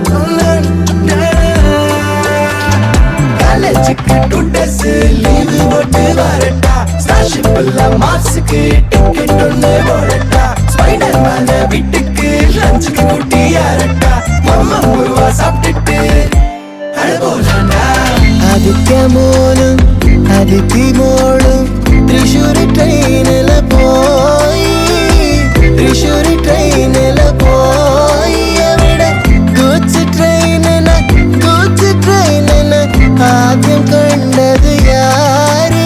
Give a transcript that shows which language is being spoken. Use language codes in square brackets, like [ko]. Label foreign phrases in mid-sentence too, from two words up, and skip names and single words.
[ta] காலேஜுக்கு 2 days லீவு போட்டு வரட்டா. ஸ்டார்ஷிப் எல்லாம் மார்ஸுக்கு டிக்கெட் ஒன்று போடட்டா. ஸ்பைடர் மேன வீட்டுக்கு லஞ்சுக்கு கூட்டி யாரட்டா. மம்மா முருவா சாப்பிட்டுட்டு அழுவோலண்டா. [ml] ആദിത്യമോനും അതിഥിമോളും തൃശ്ശൂരി ട്രെയിനില് പോയി. തൃശ്ശൂരി ട്രെയിനില് പോയി. അവിടെ ഗൂഡ്സ് ട്രെയിനിന് ആദ്യം കണ്ടത് യാര്?